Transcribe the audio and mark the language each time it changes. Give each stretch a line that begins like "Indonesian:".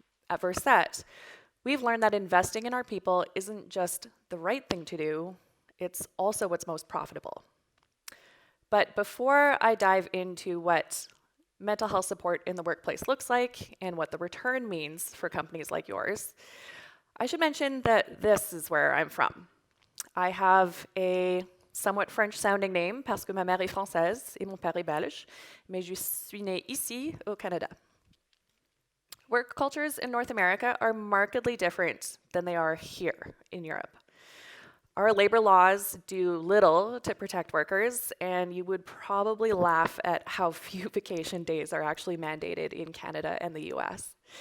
English: At Verset, we've learned that investing in our people isn't just the right thing to do, it's also what's most profitable. But before I dive into what mental health support in the workplace looks like and what the return means for companies like yours, I should mention that this is where I'm from. I have a somewhat French-sounding name
French: parce que ma mère est française et mon père est belge, mais je suis née ici au Canada.
English: Work cultures in North America are markedly different than they are here in Europe. Our labor laws do little to protect workers, and you would probably laugh at how few vacation days are actually mandated in Canada and the US.